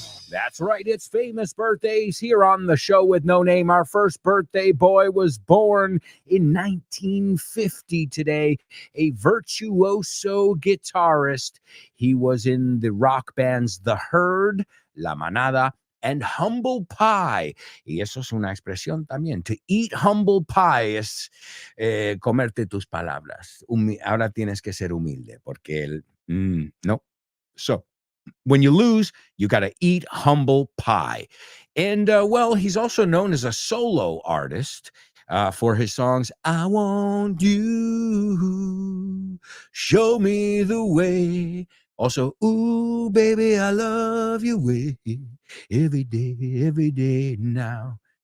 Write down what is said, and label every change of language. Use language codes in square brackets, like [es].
[en] That's right, it's famous birthdays here on the show with no name. Our first birthday boy was born in 1950 today, a virtuoso guitarist. He was in the rock bands The Herd, [es] La Manada, [en] and Humble Pie. [es] Y eso es una expresión también. [en] To eat humble pie [es] es comerte tus palabras. Ahora tienes que ser humilde, porque no. [en] So, when you lose, you got to eat humble pie. And, well, he's also known as a solo artist for his songs, I Want You, Show Me the Way. Also, ooh, baby, I love you way, every day now.